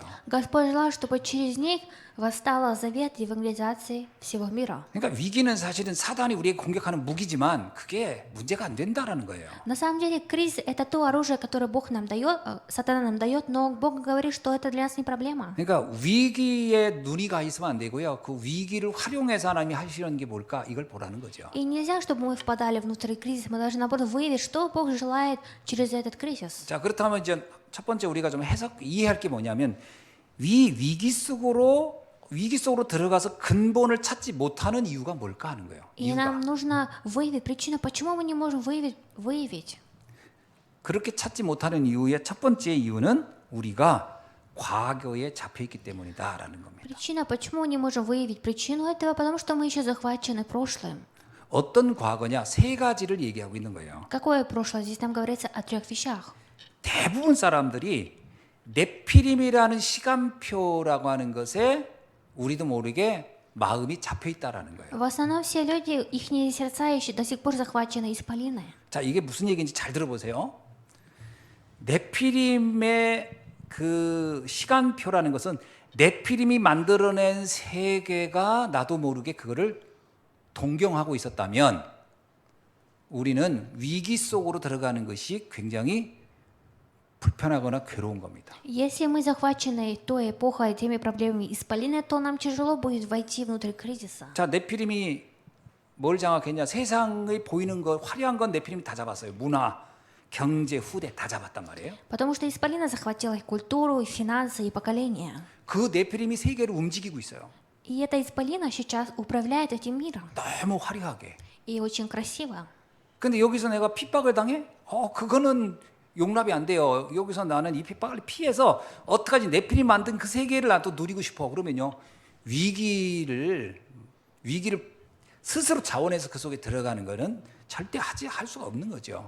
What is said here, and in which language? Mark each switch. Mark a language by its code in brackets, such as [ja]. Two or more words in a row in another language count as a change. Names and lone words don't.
[ru] Господь желал, чтобы через них восстал завет евангелизации всего мира. [ko] 그러니까 위기는 사실은 사단이 우리에게 공격하는 무기지만 그게 문제가 안 된다라는 거예요. [ru] На самом деле кризис — это то оружие, которое Бог нам дает, сатана нам дает, но Бог говорит, что это для нас не проблема. [ko] 그러니까 위기에 눈이 가 있으면 안 되고요. 그 위기를 활용해서 하나님이 하시는 게 뭘까 이걸 보라는 거죠. [ru] И нельзя, чтобы мы впадали внутрь кризиса. Мы должны, наоборот, выявить, что Бог желает через этот кризис. [ko] 자, 그렇다면 이제 첫 번째 우리가 좀 이해할 게 뭐냐면 위기 속으로 들어가서 근본을 찾지 못하는 이유가 뭘까 하는 거예요. [ru] И нам нужно выявить причину, почему мы не можем выявить. [ko] 그렇게 찾지 못하는 이유의 첫 번째 이유는 우리가 과거에 잡혀 있기 때문이다라는 겁니다. [ru] Причина, почему мы не можем выявить причину этого, потому что мы еще захвачены прошлым. [ko] 어떤 과거냐? 세 가지를 얘기하고 있는 거예요. [ru] Какое прошлое? Здесь там говорится о 3 вещах. [ko] 대부분 사람들이 네피림이라는 시간표라고 하는 것에 우리도 모르게 마음이 잡혀 있다라는 거예요. [ru] В основном все люди, их сердца еще до сих пор захвачены исполины. [ko] 자, 이게 무슨 얘기인지 잘 들어보세요. 네피림의 그 시간표라는 것은 네피림이 만들어낸 세계가 나도 모르게 그거를 동경하고 있었다면 우리는 위기 속으로 들어가는 것이 굉장히 불편하거나 괴로운 겁니다. [ru] Если мы захвачены той эпохой, теми проблемами исполины, то нам тяжело будет войти внутрь кризиса. [ko] 자, 네피림이 뭘 장악했냐? 세상의 보이는 것, 화려한 건 네피림이 다 잡았어요. 문화, 경제, 후대 다 잡았단 말이에요. [ru] Потому что исполина захватила их культуру, и финансы, и поколения. [ko] 그 네피림이 세계를 움직이고 있어요. [ru] И эта исполина сейчас управляет этим миром. [ko] 너무 화려하게. [ru] И очень красиво. [ko] 근데 여기서 내가 핍박을 당해? 그거는 용납이 안 돼요. 여기서 나는 이 핍박을 피해서 어떡하지? 네피림 만든 그 세계를 나도 누리고 싶어. 그러면요. 위기를 스스로 자원해서 그 속에 들어가는 거는 절대 할 수가 없는 거죠.